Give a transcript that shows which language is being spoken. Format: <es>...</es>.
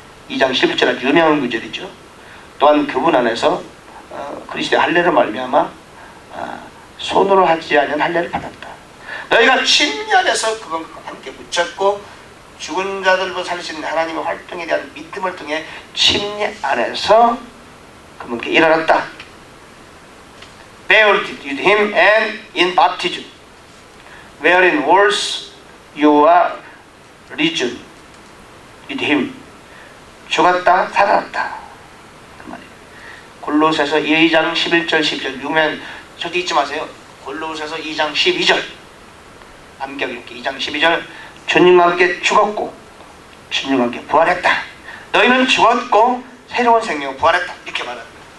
<ko>2장 11절 유명한 구절이죠. 또한 그분 안에서 그리스도의 할례를 말미암아 손으로 하지 않은 할례를 받았다. 너희가 침례안에서 그분과 함께 묻혔고 죽은 자들도 살리시는 하나님의 활동에 대한 믿음을 통해 침례 안에서 그분께 일어났다.</ko> <en>Buried with him and in baptism, wherein was you are risen with him.</en> <ko>죽었다 살아났다. 그 말이에요. 골로새서 2장 11절 12절 유명한 저기 잊지 마세요. 골로새서 2장 12절 암격 이렇게 2장 12절 주님과 함께 죽었고 주님과 함께 부활했다. 너희는 죽었고 새로운 생명으로 부활했다. 이렇게 말합니다.</ko>